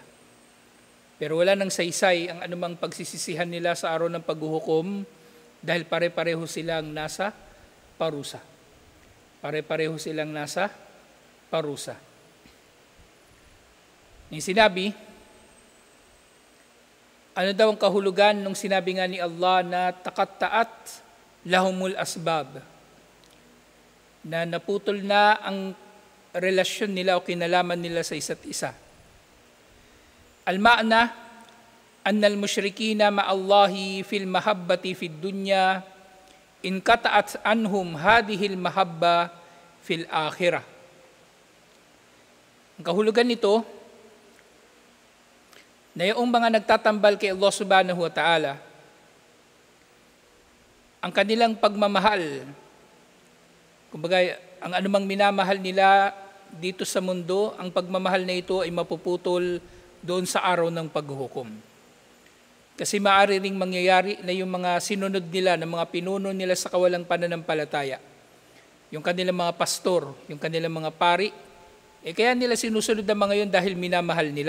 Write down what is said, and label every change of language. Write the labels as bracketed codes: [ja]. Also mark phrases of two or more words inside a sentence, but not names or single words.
[tl] Pero wala nang saysay ang anumang pagsisisihan nila sa araw ng paghuhukom dahil pare-pareho silang nasa parusa. Pare-pareho silang nasa parusa. Yung sinabi, ano daw ang kahulugan nung sinabi nga ni Allah na [ar] تقطعت لهم الأسباب, [tl] na naputol na ang relasyon nila o kinalaman nila sa isa't isa. [ar] المعنى أن المشركين مع الله في المحبة في الدنيا انقطعت عنهم هذه المحبة في الآخرة. [tl] Ang kahulugan nito na yung mga nagtatambal kay Allah [ar] سبحانه وتعالى, [tl] ang kanilang pagmamahal, kumbaga ang anumang minamahal nila dito sa mundo, ang pagmamahal na ito ay mapuputol doon sa araw ng paghuhukom. Kasi maaari ring mangyayari na yung mga sinunod nila, ng mga pinuno nila sa kawalang pananampalataya, yung kanilang mga pastor, yung kanilang mga pari, kaya nila sinusunod ang mga yun dahil minamahal nila.